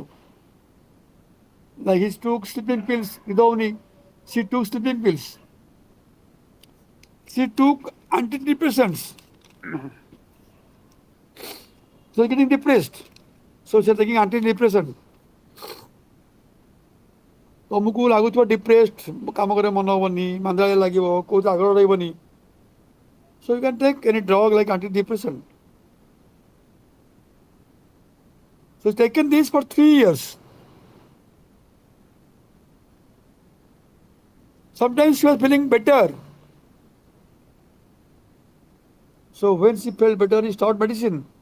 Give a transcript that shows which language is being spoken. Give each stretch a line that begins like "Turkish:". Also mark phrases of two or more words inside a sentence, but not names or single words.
English: Like he took sleeping pills, Idovni, she took sleeping pills. She took antidepressants. So getting depressed. So she's taking antidepressant.
Odia: ତମକୁ ଲାଗୁଥିବ ଡିପ୍ରେସ୍ଡ, କାମ କରିବା ମନ ହେବନି, ମାନ୍ଦାଳିଆ ଲାଗିବ, କୋଉଠି ଆଗ୍ରହ ରହିବନି।
English: So you can take any drug like antidepressant. So he's taken this for 3 years. Sometimes she was feeling better. So when she felt better, he started medicine.